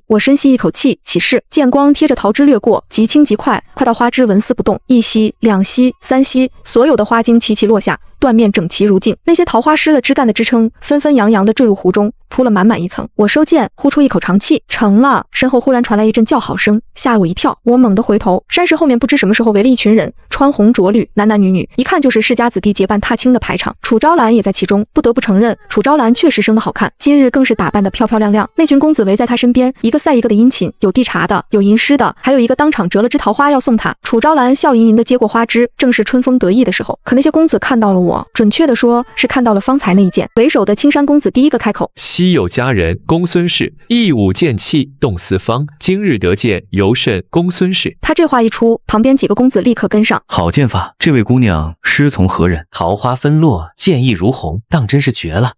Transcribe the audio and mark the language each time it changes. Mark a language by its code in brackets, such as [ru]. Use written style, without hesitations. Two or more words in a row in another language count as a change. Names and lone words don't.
[zh] 我深吸一口氣，起勢，劍光貼着桃枝掠過，極輕極快，快到花枝紋絲不動。一吸兩吸三吸，所有的花莖齊齊落下，斷面整齊如鏡。那些桃花失了枝幹的支撐，紛紛揚揚地墜入湖中，鋪了滿滿一層。我收劍，呼出一口長氣，成了。身後忽然傳來一陣叫好聲，嚇了我一跳。我猛地回頭，山石後面不知什麼時候圍了一群人，穿紅着綠，男男女女，一看就是世家子弟結伴踏青的排場。楚昭蘭也在其中，不得不承認，楚昭蘭確實生得好看，今日更是打扮得漂漂亮亮。那群公子圍在她身邊，一個賽一個的殷勤，有遞茶的，有吟詩的，還有一個當場折了枝桃花要送她。楚昭蘭笑盈盈地接過花枝，正是春風得意的時候。可那些公子看到了我，準確地說是看到了方才那一劍。為首的青山公子第一個開口： 昔有佳人，公孫氏，一舞劍氣動四方，今日得見，尤甚公孫氏。他這話一出，旁邊幾個公子立刻跟上。好劍法，這位姑娘師從何人？桃花紛落，劍意如虹，當真是絕了。